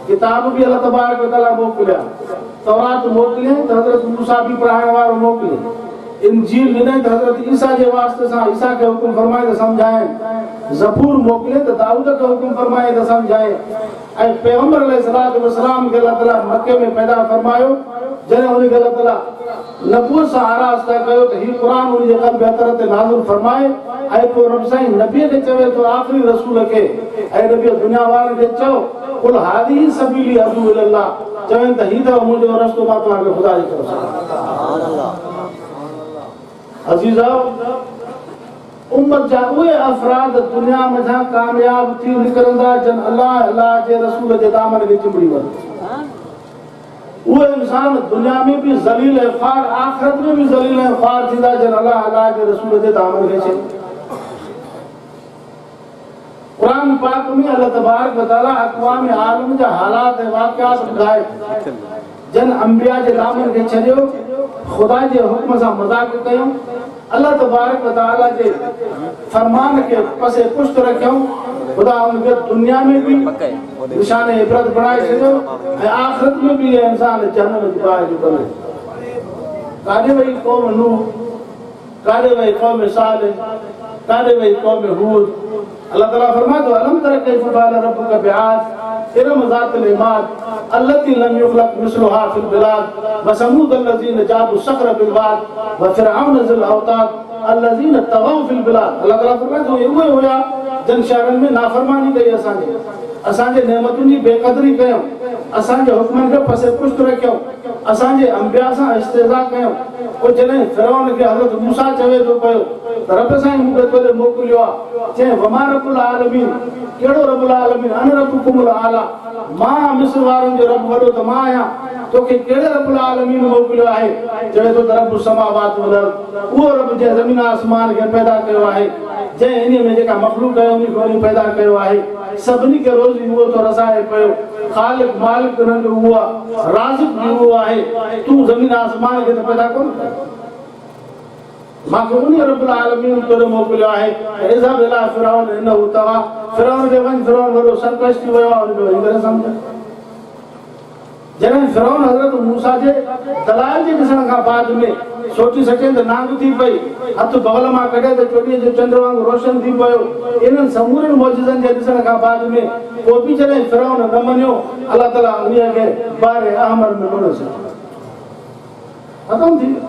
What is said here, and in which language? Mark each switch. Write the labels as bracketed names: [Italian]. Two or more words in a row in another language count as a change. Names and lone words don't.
[Sindhi] किताब बि अलाह तबारक व तआला मोकिलिया, तौरात मोकिलियईं त हज़रत मूसा बि पढ़ाइण वारो मोकिलियईं, इंजील ॾिनई त हज़रत ईसा जे वास्ते सां ईसा खे हुकुम फरमाए त सम्झाइनि, ज़बूर मोकिलियईं त दाऊद खे हुकुम फरमाए त सम्झाए, ऐं पैगंबर [Arabic] عليه الصلاة والسلام [Sindhi] खे अल्लाह ताला मके में पैदा फरमायो। जॾहिं उनखे अल्लाह ताला नबूवत सां आरास्ता कयो त हीउ क़ुर उन जे क़ल्ब अतर ते नाज़िल फरमाए, ऐं पोइ रब साईं नबीअ खे चवे थो, आख़िरी रसूल खे, ऐं नबीअ दुनिया वारनि खे चओ [Arabic] قل هذه سبيلي أدعو إلى الله, [Sindhi] चवनि त हीउ अथव मुंहिंजो रस्तो, मां तव्हांखे ख़ुदा जी तरफ़ सां। अज़ीज़ो, उम्मत जा उहे अफ़राद दुनिया में कामयाब थी निकिरंदा जन अल्लाह जे रसूल जे दामन खे चिंबड़ी वञे। उहे इंसान दुनिया में भी ज़लील ऐं ख़ार, आख़िरत में भी ज़लील ऐं ख़ार थींदा जन अल्लाह जे रसूल जे दामन खे चिंबड़ी। कुरान पाक में अल्लाह तबारक व तआला अक़वाम आलम जा हालात ऐं वाक़िआत ॿुधाए, जन अंबिया जे दामन खे छॾियो, ख़ुदा जे हुक्म सां मज़ाक़ कयूं, अल्लाह तबारक व तआला जे फरमान के पसे पुष्ट रखियऊं, खुदा उनके दुनिया में भी निशान इबरत बनाए छॾियो ऐं आख़िरत में भी ये इंसान जहन्नम जी बाहि जो बने। काॾे वई क़ौम नूह, काॾे वई क़ौम सालिह, काॾे वई क़ौम हूद। अल्लाह ताला फरमाए थो, [Arabic] ألم تر كيف فعل ربك بعاد إرم ذات العماد التي لم يخلق مثلها في البلاد وثمود الذين جابوا الصخر بالواد وفرعون ذي الأوتاد الذين طغوا في البلاد. [Sindhi] अल्लाह ताला फरमाए थो, उहे हुया जन शहरनि में नाफ़रमानी कई, असांजे नेमतुनि जी बेक़दरी कयूं, असांजे हुक्मनि खे पसे पुष्ट रखियऊं, असांजे अंबिया सां इस्तेज़ा कयूं। पोइ जॾहिं फ़िरऔन खे हज़रत मूसा चवे थो पियो त रब साईं मूंखे तोॾे मोकिलियो आहे, चए [Arabic] وما رب العالمين, [Sindhi] कहिड़ो [Arabic] رب العالمين, أنا ربكم الأعلى, [Sindhi] मां मिस्र वारनि जो रब वॾो त मां आहियां, तोखे कहिड़े [Arabic] رب العالمين [Sindhi] मोकिलियो आहे? चवे थो त [Arabic] رب السماوات والأرض, [Sindhi] उहो रब जंहिं ज़मीन आसमान खे पैदा कयो आहे, जंहिं इन में जेका मख़लूक़ आहे उन खे पैदा कयो आहे, सभिनी खे रोज़ी उहो थो रसाए पियो, ख़ालिक मालिक उन्हनि जो उहो आहे, राज़िक़ बि उहो आहे। तूं ज़मीन आसमान खे त पैदा कोन कयो, मांखे उन [Arabic] رب العالمين [Sindhi] तोॾे मोकिलियो आहे। [Arabic] اذهب إلى فرعون إنه طغى, [Sindhi] फ़िरऔन खे वञ, फ़िरऔन वॾो सरकश थी वियो आहे, उनखे वञी करे सम्झ। जॾहिं फ़िरऔन हज़रत मूसा जे दलाइल जे ॾिसण खां बाद में सोची सके त नांग थी पई, हथ बगल मां कढे त चोॾीअ जो चंड वांगुरु रोशन थी पियो, इन्हनि समूरनि मौजज़नि जे ॾिसण खां बाद में पोइ बि जॾहिं फ़िरऔन न मञियो, अल्लाह ताला उन्हीअ खे [Arabic] بحر أحمر [Sindhi] में मुड़ छॾियो, ख़तमु थी वियो।